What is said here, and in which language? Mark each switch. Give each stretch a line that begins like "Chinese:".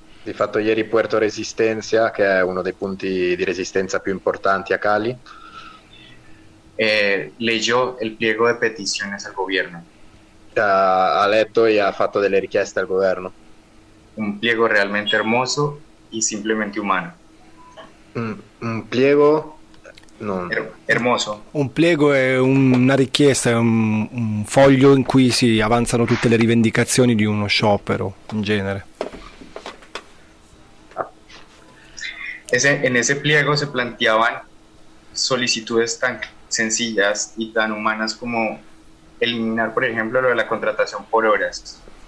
Italian: Di fatto ieri Puerto Resistencia, che è uno dei punti di resistenza più importanti a Cali, leggo il pliego di petizioni al governo. Ha letto e ha fatto delle richieste al governo.
Spanish: Un pliego realmente hermoso y simplemente humano. Un pliego no. Hermoso.
Italian: Un pliego è una richiesta, è un foglio in cui si avanzano tutte le rivendicazioni di uno sciopero in genere.
Spanish: En ese pliego se planteaban solicitudes tan sencillas y tan humanas como eliminar, por ejemplo, lo de la contratación por horas.